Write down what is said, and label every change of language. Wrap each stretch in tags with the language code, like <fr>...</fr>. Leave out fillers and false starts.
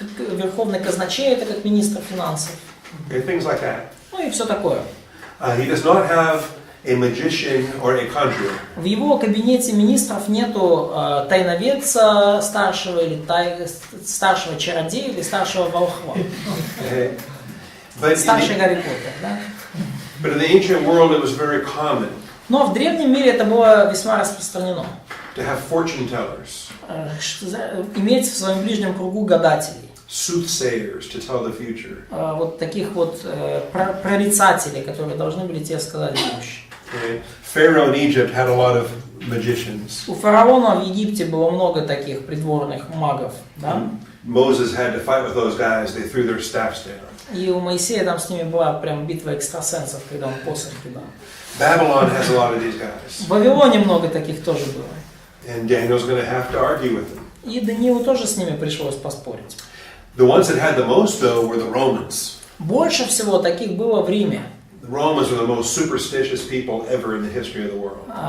<ru>Верховный казначей, это как министр финансов.</ru> <en>Okay, things like that.</en> <ru>И все такое.</ru> <en>He does not have a magician or a conjurer.</en> <ru>В его кабинете министров нету тайноведца старшего или старшего чародея или старшего волхва. Старший Гарри Поттер, да?</ru> <en>But in the ancient world it was very common.</en> <ru>Но в древнем мире это было весьма распространено.</ru> <en>To have fortune tellers.</en> <ru>Иметь в своем ближнем кругу гадателей.</ru> <en>Soothsayers to tell the future.</en> <ru>Вот таких вот прорицателей, которые должны были тебе сказать будущее.</ru> <en>Pharaoh in Egypt had a lot of magicians.</en> <ru>У фараона в Египте было много таких придворных магов, да?</ru> <en>Moses had to fight with those guys. They threw their staffs down.</en> <ru>И у Моисея там с ними была прям битва экстрасенсов, когда он посох кидал.</ru> <en>Babylon has a lot of these guys.</en> <ru>В Вавилоне много таких тоже было.</ru> <en>And Daniel's going to have to argue with them.</en> <ru>И Даниилу тоже с ними пришлось поспорить.</ru> <en>The ones that had the most, though, were the Romans.</en> <ru>Больше всего таких было в Риме.</ru> <en>The Romans were the most superstitious people ever in the history of the world.</en>